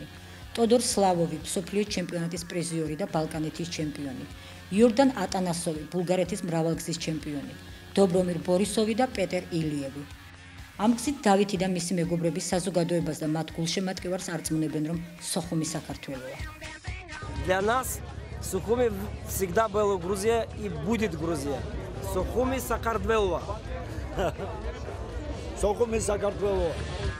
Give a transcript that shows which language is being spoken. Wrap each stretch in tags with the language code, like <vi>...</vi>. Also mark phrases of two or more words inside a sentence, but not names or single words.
<ka>ტოდორ სლავოვი, მსოფლიო ჩემპიონატის პრიზიორი და ბალკანეთის ჩემპიონი. იორდან ატანასოვი, ბულგარეთის მრავალგზის ჩემპიონი. დობრომირ ბორისოვი და პეტერ ილიევი. ამ გზით დავითი და მისი მეგობრები საზოგადოებას და მათ გულშემატკივარს არწმუნებენ, რომ სოხუმი საქართველოა.</ka> <ru>Для нас Сухуми всегда была Грузия и будет Грузия.</ru> <ka>სოხუმი საქართველოა. სოხუმი საქართველოა.</ka>